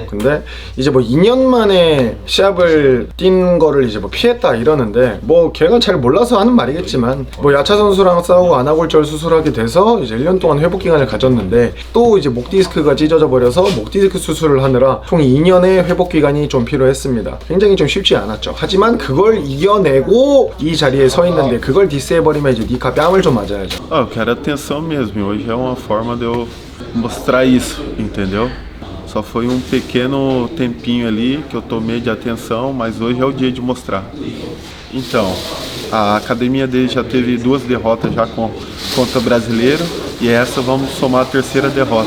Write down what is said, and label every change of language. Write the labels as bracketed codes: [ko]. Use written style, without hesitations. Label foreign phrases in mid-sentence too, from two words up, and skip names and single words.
[ko] 근데 이제 뭐 2년 만에 시합을 뛴 거를 이제 뭐 피했다 이러는데, 뭐 걔가 잘 몰라서 하는 말이겠지만, 뭐 야차 선수랑 싸우고 안아골절 수술하게 돼서 이제 1년 동안 회복 기간을 가졌는데, 또 이제 목 디스크가 찢어져 버려서 목 디스크 수술을 하느라 총 2년의 회복 기간이 좀 필요했습니다. 굉장히 좀 쉽지 않았죠. 하지만 그걸 이겨내고 이 자리에 서 있는데, 그걸 디스해버리면 이제 니카 뺨을 좀 맞아야죠. [pt] Eu quero atenção mesmo. Hoje é uma forma de eu mostrar isso, entendeu? Só foi um pequeno tempinho ali que eu tomei de atenção, mas hoje é o dia de mostrar. Então, a academia dele já teve 2 derrotas já contra brasileiro, e essa vamos somar a 3ª derrota.